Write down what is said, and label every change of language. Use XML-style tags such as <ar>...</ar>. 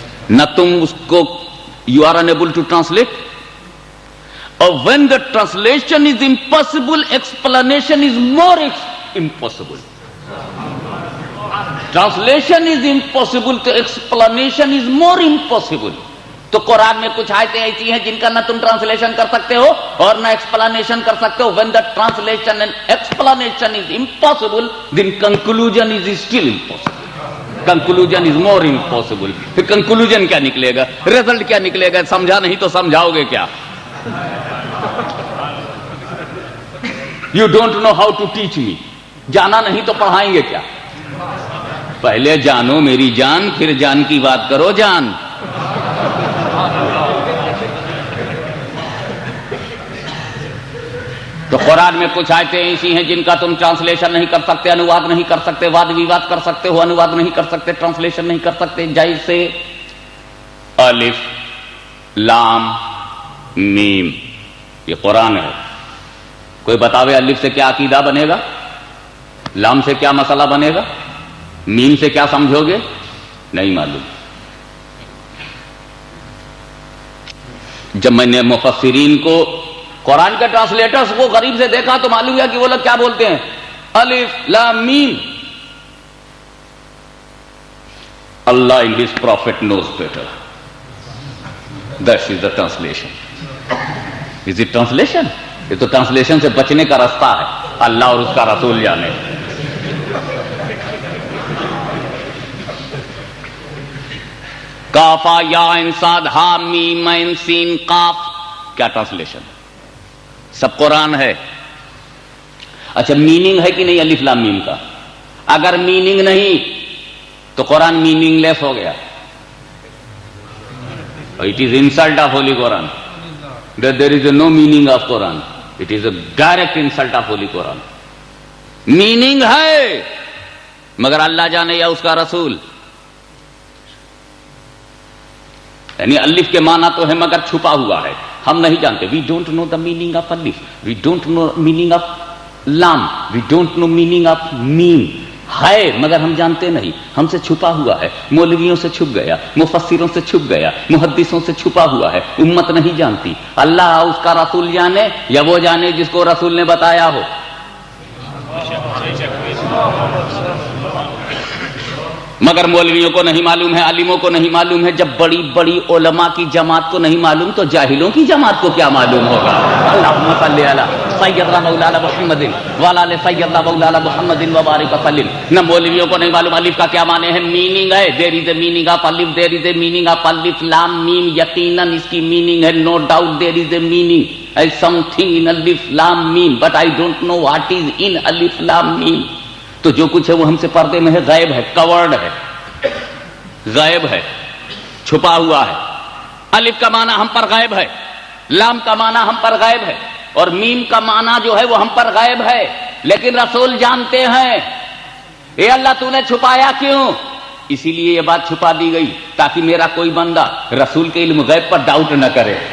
<ur>نہ تم اس کو</ur> <en>you are unable to translate,</en> <ur>اور</ur> <en>when the translation is impossible, explanation is more impossible. Translation is impossible, تو explanation is more impossible.</en> <ur>تو قرآن میں کچھ آیتیں ایسی ہیں جن کا نہ تم ٹرانسلیشن کر سکتے ہو اور نہ ایکسپلانیشن کر سکتے ہو.</ur> <en>when the translation and explanation is impossible, then conclusion is still impossible. Conclusion is more impossible.</en> <ur>پھر conclusion کیا نکلے گا, result کیا نکلے گا, سمجھا نہیں تو سمجھاؤ گے کیا؟</ur> <en>You don't know how to teach me.</en> <ur>جانا نہیں تو پڑھائیں گے کیا؟ پہلے جانو میری جان, پھر جان کی بات کرو جان. تو قرآن میں کچھ آیتیں ایسی ہیں جن کا تم ٹرانسلیشن نہیں کر سکتے, انواد نہیں کر سکتے, واد ویواد کر سکتے ہو, انواد نہیں کر سکتے, ٹرانسلیشن نہیں کر سکتے. جیسے الف لام میم, یہ قرآن ہے. کوئی بتاوے الف سے کیا عقیدہ بنے گا, لام سے کیا مسئلہ بنے گا, میم سے کیا سمجھو گے, نہیں معلوم. جب میں نے مفسرین کو, قرآن کے ٹرانسلیٹرز کو غریب سے دیکھا تو معلوم ہوا کہ وہ لوگ کیا بولتے ہیں, الف لام میم.</ur> <en>Allah and His Prophet knows better. That is the translation. Is it translation?</en> <ur>یہ تو ٹرانسلیشن سے بچنے کا راستہ ہے, اللہ اور اس کا رسول جانے. کافا یا انصاد ہا میم عین سین قاف, کیا ٹرانسلیشن؟ سب قرآن ہے. اچھا میننگ ہے کہ نہیں الف لام میم کا؟ اگر میننگ نہیں تو قرآن میننگ لیس ہو گیا.</ur> <en>It is insult of Holy Quran. That there is no meaning of Quran. It is a direct insult of Holy Quran.</en> <ur>Meaning ہے مگر اللہ جانے یا اس کا رسول. یعنی الف کے معنی تو ہے مگر چھپا ہوا ہے, ہم نہیں جانتے.</ur> <en>We don't know the meaning of alif. We don't know meaning of lam. We don't know meaning of mim.</en> <ur>ہے مگر ہم جانتے نہیں, ہم سے چھپا ہوا ہے. مولویوں سے چھپ گیا, مفسروں سے چھپ گیا, محدثوں سے چھپا ہوا ہے, امت نہیں جانتی. اللہ اس کا رسول جانے یا وہ جانے جس کو رسول نے بتایا ہو. مگر مولویوں کو نہیں معلوم ہے, عالموں کو نہیں معلوم ہے. جب بڑی بڑی علماء کی جماعت کو نہیں معلوم تو جاہلوں کی جماعت کو کیا معلوم ہوگا.</ur> <ar>اللہم صلی علی سیدنا مولانا محمد وعلی آل سیدنا مولانا محمد وبارک وسلم.</ar> <ur>نہ مولویوں کو نہیں معلوم الف کا کیا معنی ہے. میننگ ہے,</ur> <en>There is a meaning of الف, there is a meaning of الف لام میم.</en> <ur>یقیناً اس کی میننگ ہے,</ur> <en>No doubt there is a meaning as something in alif lam mim, but I don't know what is in alif lam mim.</en> <ur>تو جو کچھ ہے وہ ہم سے پردے میں ہے, غائب ہے, کورڈ ہے, غائب ہے, چھپا ہوا ہے. الف کا معنی ہم پر غائب ہے, لام کا معنی ہم پر غائب ہے, اور میم کا معنی جو ہے وہ ہم پر غائب ہے. لیکن رسول جانتے ہیں. اے اللہ تو نے چھپایا کیوں؟ اسی لیے یہ بات چھپا دی گئی تاکہ میرا کوئی بندہ رسول کے علم غیب پر ڈاؤٹ نہ کرے.</ur>